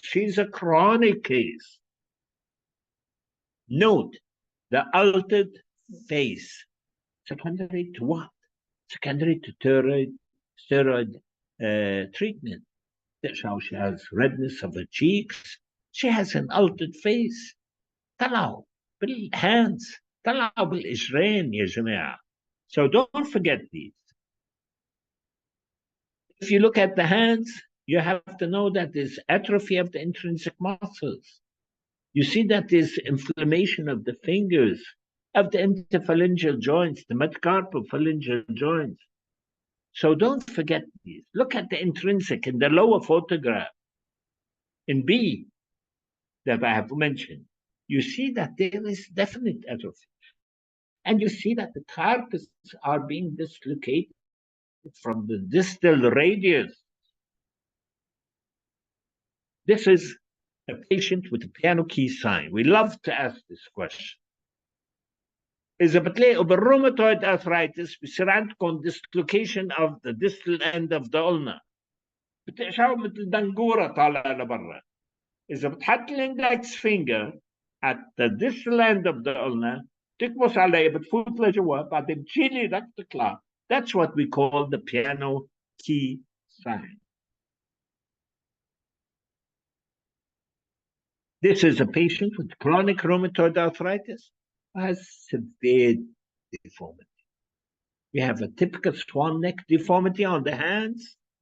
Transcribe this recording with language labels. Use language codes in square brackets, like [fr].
[en] She's a chronic case. Note the altered face. Secondary to what? Secondary to steroid treatment. That's how she has redness of her cheeks. She has an altered face. [ar] طلعوا بالhands. طلعوا بالإجرين يا جماعة. [en] So don't forget these. If you look at the hands, you have to know that there's atrophy of the intrinsic muscles. You see that there's inflammation of the fingers, of the interphalangeal joints, the metacarpophalangeal joints. So don't forget these. Look at the intrinsic in the lower photograph. In B, that I have mentioned, you see that there is definite atrophy. And you see that the carpets are being dislocated from the distal radius. This is a patient with a piano key sign. We love to ask this question. [ar] إذا بتلاقوا بالروماتويد [en] arthritis [ar] بصير عندكم [en] dislocation of the distal end of the ulna. [ar] بتقشعوا مثل دنجورة طالعة لبرا. إذا بتحط الإندكس [en] finger at the distal end of the ulna [ar] تكبس عليه بتفوت لجوا بعدين بتشيل ايدك تطلع. [en] That's what we call the piano key sign. This is a patient with chronic rheumatoid arthritis who has severe deformity. We have a typical swan neck deformity on the hands.